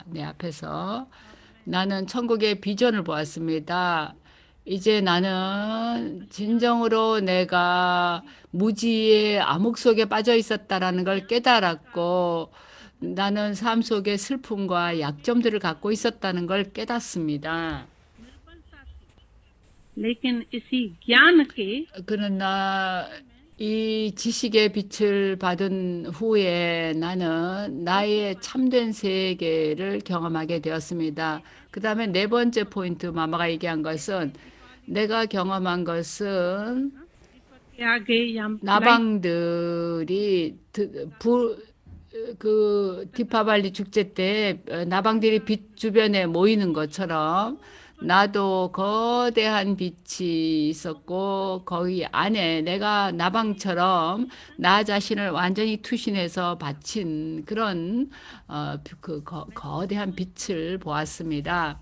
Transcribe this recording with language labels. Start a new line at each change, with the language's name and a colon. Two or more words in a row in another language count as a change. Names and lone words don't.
Korean: 내 앞에서 나는 천국의 비전을 보았습니다. 이제 나는 진정으로 내가 무지의 암흑 속에 빠져 있었다라는 걸 깨달았고 나는 삶 속에 슬픔과 약점들을 갖고 있었다는 걸 깨닫습니다.
Hindi: लेकिन इसी ज्ञान के
Korean: 그러나 이 지식의 빛을 받은 후에 나는 나의 참된 세계를 경험하게 되었습니다. 그 다음에 네 번째 포인트 마마가 얘기한 것은 내가 경험한 것은
Hindi: के आगे या
Korean: 나방들이 디파발리 축제 때 나방들이 빛 주변에 모이는 것처럼 나도 거대한 빛이 있었고 거기 안에 내가 나방처럼 나 자신을 완전히 투신해서 바친 그런 거대한 빛을 보았습니다.